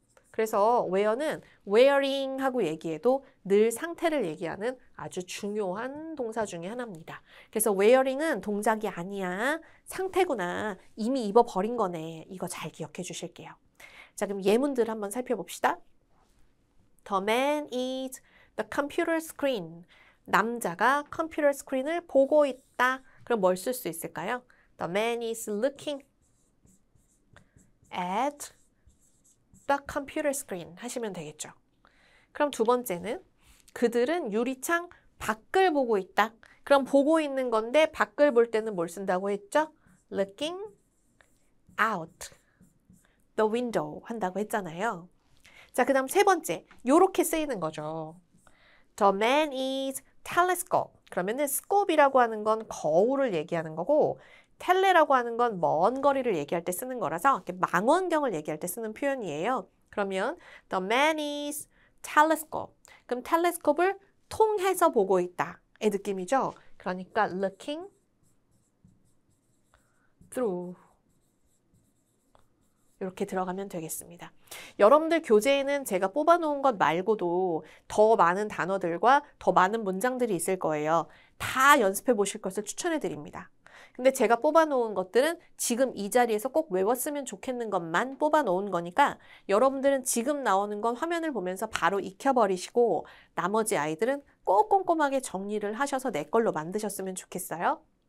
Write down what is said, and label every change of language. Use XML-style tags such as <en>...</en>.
<ko>그래서 wear는 wearing 하고 얘기해도 늘 상태를 얘기하는 아주 중요한 동사 중에 하나입니다. 그래서 wearing은 동작이 아니야. 상태구나. 이미 입어버린 거네. 이거 잘 기억해 주실게요. 자, 그럼 예문들 한번 살펴봅시다.</ko> <en>The man is the computer screen.</en> <ko>남자가 컴퓨터 스크린을 보고 있다. 그럼 뭘 쓸 수 있을까요?</ko> <en>The man is looking at the computer screen</en> <ko>하시면 되겠죠. 그럼 두 번째는 그들은 유리창 밖을 보고 있다. 그럼 보고 있는 건데 밖을 볼 때는 뭘 쓴다고 했죠?</ko> <en>Looking out the window</en> <ko>한다고 했잖아요. 자, 그 다음 세 번째, 요렇게 쓰이는 거죠.</ko> <en>The man is telescope.</en> <ko>그러면은 scope이라고 하는 건 거울을 얘기하는 거고 텔레라고 하는 건 먼 거리를 얘기할 때 쓰는 거라서 이렇게 망원경을 얘기할 때 쓰는 표현이에요. 그러면</ko> <en>the man is telescope.</en> <ko>그럼 telescope을 통해서 보고 있다. 의 느낌이죠. 그러니까</ko> <en>looking through.</en> <ko>이렇게 들어가면 되겠습니다. 여러분들 교재에는 제가 뽑아놓은 것 말고도 더 많은 단어들과 더 많은 문장들이 있을 거예요. 다 연습해 보실 것을 추천해 드립니다. 근데 제가 뽑아놓은 것들은 지금 이 자리에서 꼭 외웠으면 좋겠는 것만 뽑아놓은 거니까 여러분들은 지금 나오는 건 화면을 보면서 바로 익혀버리시고 나머지 아이들은 꼭 꼼꼼하게 정리를 하셔서 내 걸로 만드셨으면 좋겠어요.</ko>